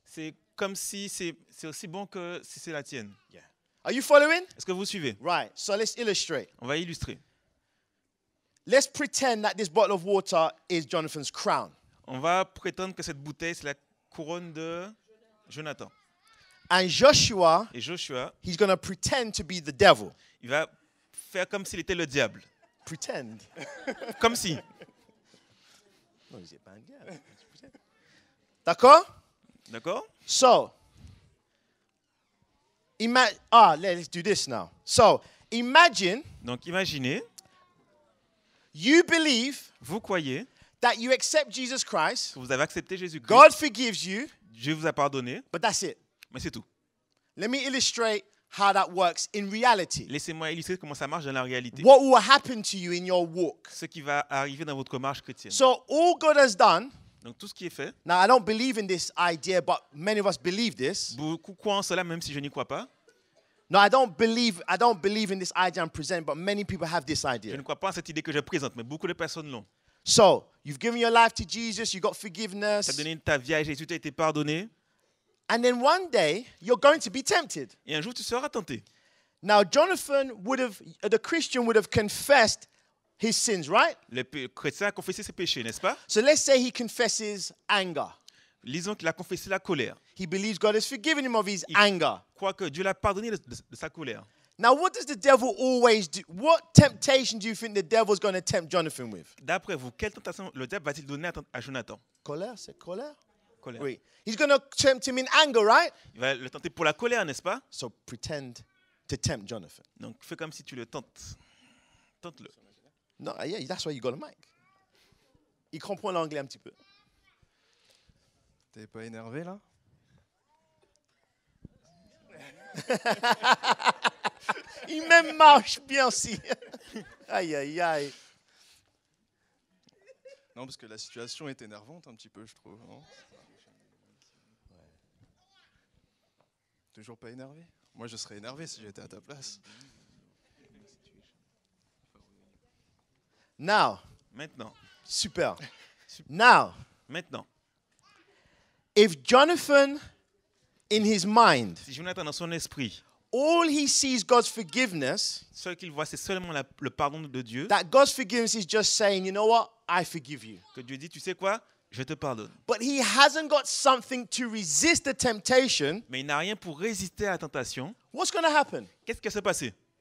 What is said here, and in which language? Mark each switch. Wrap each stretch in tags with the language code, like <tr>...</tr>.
<fr>C'est comme si c'est aussi bon que si c'est la tienne.</fr> <en>Are you following?</en> <fr>Est-ce que vous suivez?</fr> <en>Right. So let's illustrate.</en> <fr>On va illustrer.</fr> <en>Let's pretend that this bottle of water is Jonathan's crown.</en> <fr>On va prétendre que cette bouteille, c'est la couronne de Jonathan.</fr> <en>And Joshua,</en> <fr>Et Joshua,</fr> <en>he's going to pretend to be the devil.</en> <fr>il va faire comme s'il était le diable.</fr> <en>Pretend.</en> <fr>Comme si.</fr> <en>No, he's</en> <fr>pas un diable. D'accord? D'accord?</fr> <en>So, let's do this now. So, imagine</en> <fr>Donc imaginez,</fr> <en>you believe</en> <fr>vous croyez</fr> <en>that you accept Jesus Christ,</en> <fr>que vous avez accepté Jésus-Christ.</fr> <en>God forgives you,</en> <fr>Dieu vous a pardonné,</fr> <en>but that's it.</en> <fr>mais c'est tout.</fr> <en>Let me illustrate how that works in reality.</en> <fr>Laissez-moi illustrer comment ça marche dans la réalité.</fr> <en>What will happen to you in your walk?</en> <fr>Ce qui va arriver dans votre marche chrétienne.</fr> <en>So, all God has done,</en> <fr>Donc tout ce qui est fait,</fr> <en>now I don't believe in this idea, but many of us believe this.</en> <fr>beaucoup croient en cela même si je n'y crois pas.</fr> <en>No, I don't believe in this idea I'm presenting, but many people have this</en> <fr>Je</fr> <en>idea.</en> <fr>ne crois pas en cette idée que je présente, mais beaucoup de personnes l'ont.</fr> <en>So, you've given your life to Jesus, you got</en> <fr>Tu as</fr> <en>forgiveness,</en> <fr>donné ta vie à Jésus, tu as été pardonné,</fr> <en>and then one day you're going to be tempted.</en> <fr>et un jour tu seras tenté.</fr> <en>Now, the Christian would have confessed his sins, right?</en> <fr>Le chrétien a confessé ses péchés, n'est-ce pas?</fr> <en>So let's say he confesses anger.</en> <fr>Lisons qu'il a confessé la colère.</fr> <en>He believes God has forgiven him of his</en> <fr>Il</fr> <en>anger.</en> <fr>croit que Dieu l'a pardonné de sa colère.</fr> <en>Now, what does the devil always do? What temptation do you think the devil's going to tempt Jonathan with?</en> <fr>D'après vous, quelle tentation le diable va-t-il donner à Jonathan? Colère, c'est colère? Colère. Oui.</fr> <en>He's going to tempt him in anger, right?</en> <fr>Il va le tenter pour la colère, n'est-ce pas?</fr> <en>So pretend to tempt Jonathan.</en> <fr>Donc fais comme si tu le tentes. Tente-le.</fr> <en>No, yeah, that's why you got a mic.</en> <fr>Il comprend l'anglais un petit peu. T'es pas énervé là? Il même marche bien aussi. Aïe, aïe, aïe. Non, parce que la situation est énervante un petit peu, je trouve. Non? Toujours pas énervé? Moi, je serais énervé si j'étais à ta place.</fr> <en>Now,</en> <fr>Maintenant.</fr> <en>super. Now,</en> <fr>Maintenant.</fr> <en>if Jonathan, in his mind,</en> <fr>Si Jonathan dans son esprit,</fr> <en>all he sees God's forgiveness,</en> <fr>ce qu'il voit, c'est seulement le pardon de Dieu,</fr> <en>that God's forgiveness is just saying, you know what, I forgive you.</en> <fr>que Dieu dit, tu sais quoi? je te pardonne.</fr> <en>but he hasn't got something to resist the temptation,</en> <fr>Mais il n'a rien pour résister à la tentation.</fr> <en>what's going to happen?</en> <fr>Qu'est-ce qui va se passer?</fr>